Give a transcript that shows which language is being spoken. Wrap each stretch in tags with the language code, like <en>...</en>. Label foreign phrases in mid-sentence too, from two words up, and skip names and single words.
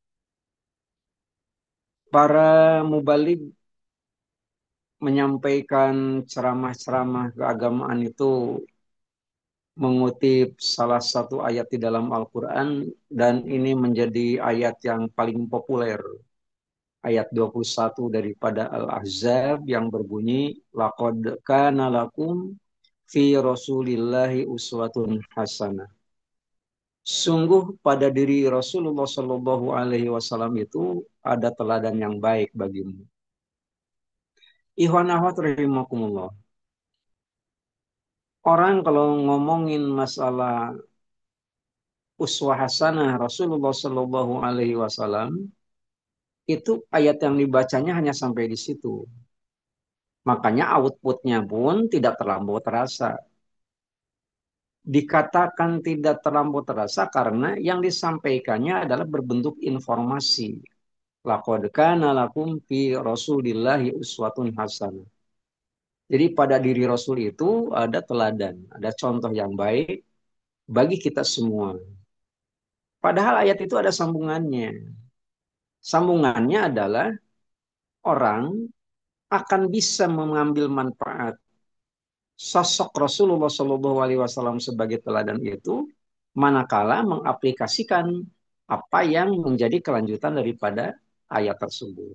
<id>Para mubalig menyampaikan ceramah-ceramah keagamaan itu mengutip salah satu ayat di dalam Al-Quran dan ini menjadi ayat yang paling populer. Ayat 21 daripada Al-Ahzab yang berbunyi</id> <ar>لقد كان لكم في رسول الله أسوة حسنة.</ar> <id>Sungguh pada diri Rasulullah</id> <ar>صلى الله عليه وسلم</ar> <id>itu ada teladan yang baik bagimu.</id> <ar>إخوان أخوات رحمكم الله.</ar> <id>Orang kalau ngomongin masalah</id> <ar>أسوة حسنة</ar> <id>Rasulullah</id> <ar>صلى الله عليه وسلم</ar> <id>itu ayat yang dibacanya hanya sampai di situ. Makanya outputnya pun tidak terlampau terasa. Dikatakan tidak terlampau terasa karena yang disampaikannya adalah berbentuk informasi.</id> <ar>لقد كان لكم في رسول الله أسوة حسنة.</ar> <id>Jadi pada diri Rasul itu ada teladan, ada contoh yang baik bagi kita semua. Padahal ayat itu ada sambungannya. Sambungannya adalah orang akan bisa mengambil manfaat sosok Rasulullah</id> <ar>صلى الله عليه وسلم</ar> <id>sebagai teladan itu, manakala mengaplikasikan apa yang menjadi kelanjutan daripada ayat tersebut.</id>